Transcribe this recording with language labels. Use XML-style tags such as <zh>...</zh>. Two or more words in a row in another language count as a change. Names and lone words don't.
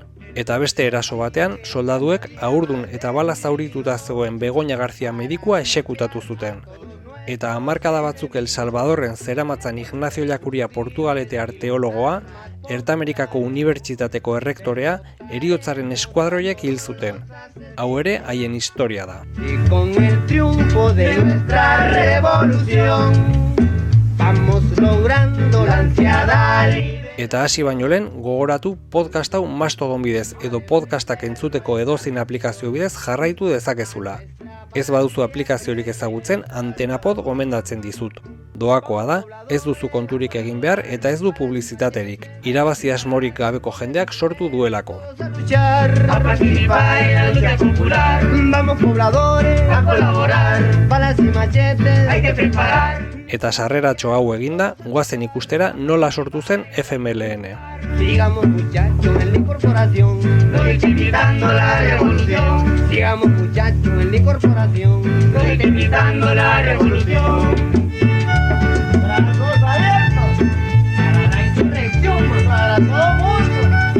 <eu>Eta beste eraso batean, soldaduek haurdun eta bala zaurituta zegoen Begoña García medikua exekutatu zuten. Eta hamarkada batzuk El Salvadorren zeramatzan Ignacio Llacuria portugaletear teologoa, Ertamerikako Unibertsitateko errektorea, heriotzaren eskuadroiek hil zuten. Hau ere haien historia da.</eu> <es>Y con el triunfo de nuestra revolución vamos logrando la ansiada libertad.</es> <eu>Eta hasi baino lehen, gogoratu podcast hau Mastodon bidez edo podcastak entzuteko edozein aplikazio bidez jarraitu dezakezula. Ez baduzu aplikaziorik ezagutzen, Antenapod gomendatzen dizut. Doakoa da, ez duzu konturik egin behar eta ez du publizitaterik. Irabazi asmorik gabeko jendeak sortu duelako.</eu> <es>A participar en la lucha popular. Vamos pobladores a colaborar, balas y machetes hay que preparar.</es> <eu>Eta sarreratxo hau eginda, goazen ikustera nola sortu zen FMLN.</eu> <es>Sigamos muchachos en la incorporación, no liquidando la revolución. Sigamos muchachos en la incorporación, no liquidando la revolución. Para todos abiertos, para la insurrección, para todo el mundo.</es>